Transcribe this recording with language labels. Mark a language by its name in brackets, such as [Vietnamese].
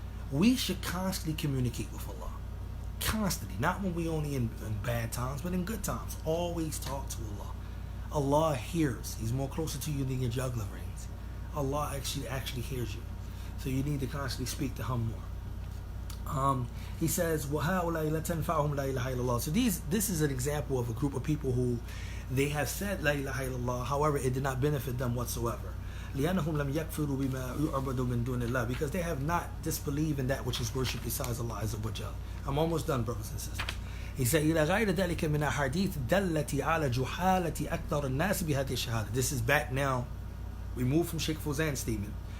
[English] We should constantly communicate with Allah. Constantly, not when we only in bad times, but in good times. Always talk to Allah. Allah hears. He's more closer to you than your jugular veins. Allah actually hears you. So you need to constantly speak to Him more. He says, [Arabic] وَهَؤُلَاءِ لَتَنْفَعُهُمْ لَا إِلَهَ إِلَّا اللَّهِ. [English] So this is an example of a group of people who they have said La ilaha illallah, however it did not benefit them whatsoever. [Arabic] لِأَنَّهُمْ لَمْ يَكْفِرُوا بِمَا يُعْبَدُ مِن دُونِ اللَّهِ, [English] because they have not disbelieved in that which is worshipped besides Allah Azza wa Jal. I'm almost done, brothers and sisters. He said, [Arabic] إِلَى غَيْرِ ذَلِكَ مِنَ أَحَادِيثِ دَلَّتِ عَلَى جُحَالَةِ أَكْثَرِ النَّاسِ بِهَذِهِ الشَّهَادَةِ. [English] This is back now. We move from Sheikh Fawzan's statement